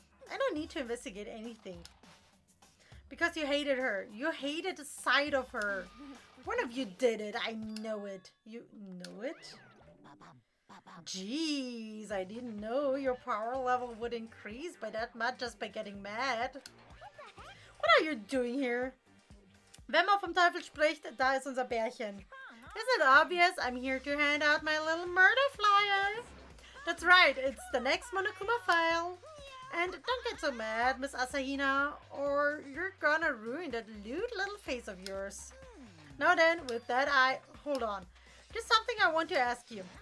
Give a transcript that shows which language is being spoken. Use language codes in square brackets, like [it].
[en] I don't need to investigate anything. Because you hated her. You hated the sight of her. One of you did it. I know it. You know it? Jeez, I didn't know your power level would increase by that much just by getting mad. What are you doing here? [de] Wenn man vom Teufel spricht, da ist unser Bärchen. [en] Isn't it obvious? I'm here to hand out my little murder flyer. That's right, it's the next Monokuma file. And don't get so mad, Miss Asahina, or you're gonna ruin that lewd little face of yours. Now then, with that hold on. There's something I want to ask you.